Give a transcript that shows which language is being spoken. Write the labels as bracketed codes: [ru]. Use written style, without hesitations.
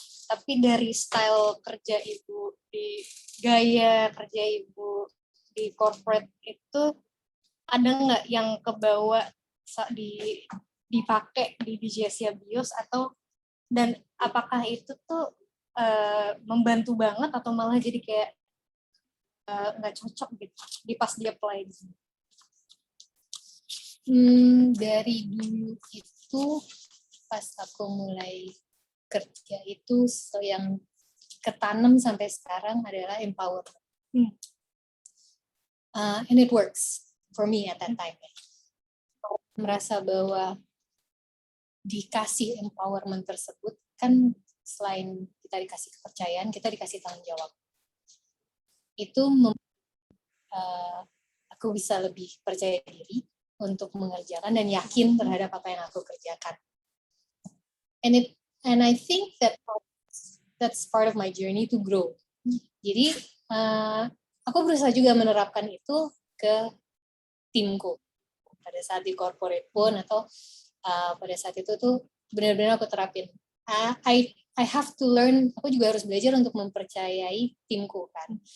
[id] Tapi dari style kerja Ibu, di gaya kerja Ibu di corporate itu ada nggak yang kebawa dipakai di DJ Asia Bios atau dan apakah itu tuh membantu banget atau malah jadi kayak nggak cocok gitu di pas dia apply di sini? Dari dulu itu pas aku mulai kerja itu yang ketanam sampai sekarang adalah empowerment. [en] And it works for me at that time. [id] Merasa bahwa dikasih empowerment tersebut kan selain kita dikasih kepercayaan, kita dikasih tanggung jawab. Itu aku bisa lebih percaya diri untuk mengerjakan dan yakin terhadap apa yang aku kerjakan. [en] And I think that's part of my journey to grow. [id] Jadi aku berusaha juga menerapkan itu ke timku pada saat di corporate pun atau pada saat itu tuh benar-benar aku terapin. [en] I have to learn, [id] aku juga harus belajar untuk mempercayai timku kan.